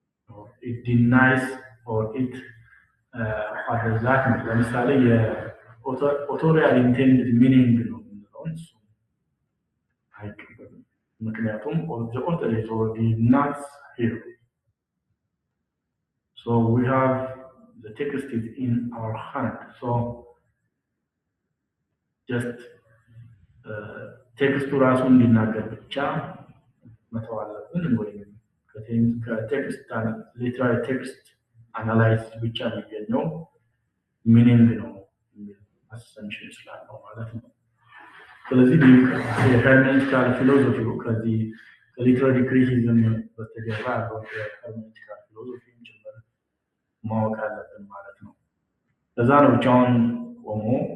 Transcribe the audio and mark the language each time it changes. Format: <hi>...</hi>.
<en>Or it denies or it what does that mean?</en> <am>ለምሳሌ የኦቶሪያል ኢንቴንድድ ሚኒንግ ነው የምንለው እሱ አይቀበልም። ምክንያቱም</am> <en>the author is already not here. So we have the text is in our hand.</en> <am>So just ቴክስቱ ራሱ እንዲናገር ብቻ መተው አለብን ወይም ከቴክስት ሊትራሪ ቴክስት አናላይዝ ብቻ የሚገኘው ሚኒንግ ነው አሰምሽን ስላለው ማለት ነው። ስለዚህ የሄርሜኔቲካል ፊሎዞፊው ከዚህ ከሊትራሪ ክሪቲሲዝም በስተጀርባ ያለው የሄርሜኔቲካል ፊሎዞፊ ጭምር ማወቅ አለብን ማለት ነው። ለዛ ነው ብቻውን ቆሞ</am>